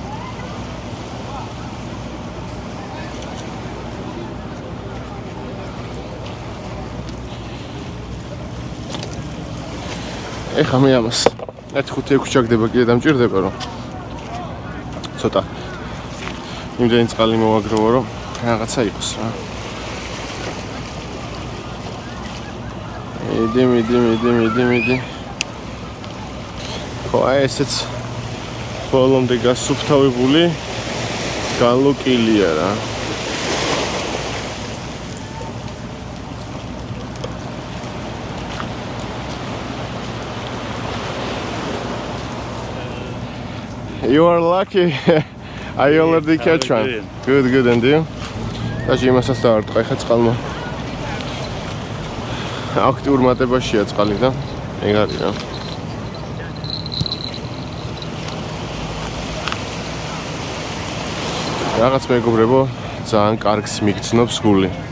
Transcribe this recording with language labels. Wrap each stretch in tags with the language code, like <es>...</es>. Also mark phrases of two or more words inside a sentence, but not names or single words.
<ka>ეხა მე ამას 1-5 ჩაგდება კიდე დამჭირდება რომ ცოტა იმდენი წყალი მოვაგროვო რომ რაღაცა იყოს რა. მიდი. ხო აი ესეც ბოლომდე გასუფთავებული გალოკილია რა.</ka> <en>You are lucky. I already catch one. Good, and you?</en> <ka>Daži იმასაც დაარტყა ხა წყალმა. აქტიურ მატებაშია წყალი და ეგ არის რა. რაღაც მეგობრებო, ძალიან კარგს მიგრძნობს გული.</ka>